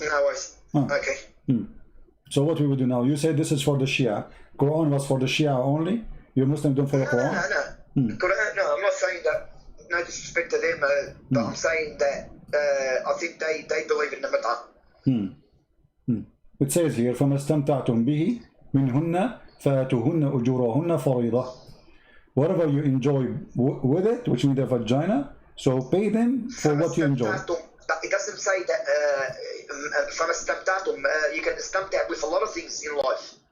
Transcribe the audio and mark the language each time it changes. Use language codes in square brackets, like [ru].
[en] No worries. Okay. So what we will do now? You say this is for the Shia. Quran was for the Shia only. You Muslim don't follow Quran. No. Quran, no, I'm not saying that. No disrespect to them, but I'm saying that I think they believe in the mut'ah. It says here, [ar] فَمَا اسْتَمْتَعْتُمْ بِهِ مِنْهُنَّ فَآتُوهُنَّ أُجُورَهُنَّ فَرِيضَةً. [en] Whatever you enjoy with it, which means the vagina, so pay them for what you enjoy. It doesn't say that [ar] فَمَا اسْتَمْتَعْتُمْ [en] you can istamta' with a lot of things in life.